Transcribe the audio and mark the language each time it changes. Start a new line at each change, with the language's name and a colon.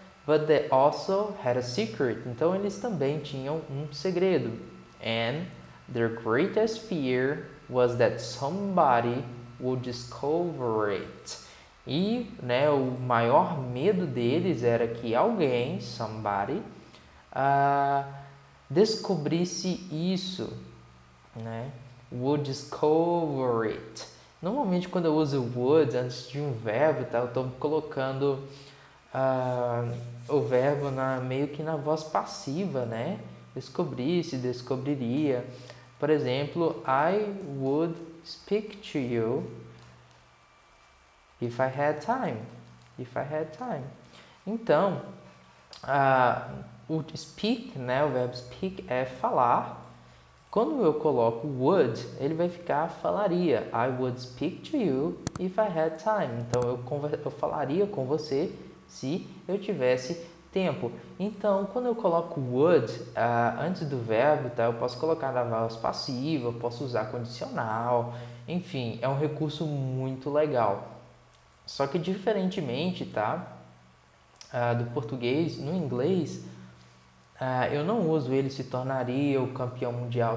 English: But they also had a secret.
Portuguese: Então eles também tinham um segredo.
English: And their greatest fear was that somebody would discover it.
Portuguese: E, né, o maior medo deles era que alguém, somebody, descobrisse isso, né?
English: Would discover it.
Portuguese: Normalmente quando eu uso would antes de um verbo, tá, eu estou colocando o verbo meio que na voz passiva, né? Descobrisse, descobriria. Por exemplo,
English: I would speak to you if I had time.
Portuguese: Então, o speak, né, o verbo speak é falar. Quando eu coloco would, ele vai ficar falaria.
English: I would speak to you if I had time.
Portuguese: Então, eu falaria com você se eu tivesse tempo. Então, quando eu coloco would antes do verbo, tá, eu posso colocar na voz passiva, eu posso usar condicional. Enfim, é um recurso muito legal. Só que diferentemente, tá, do português, no inglês, eu não uso ele se tornaria o campeão mundial.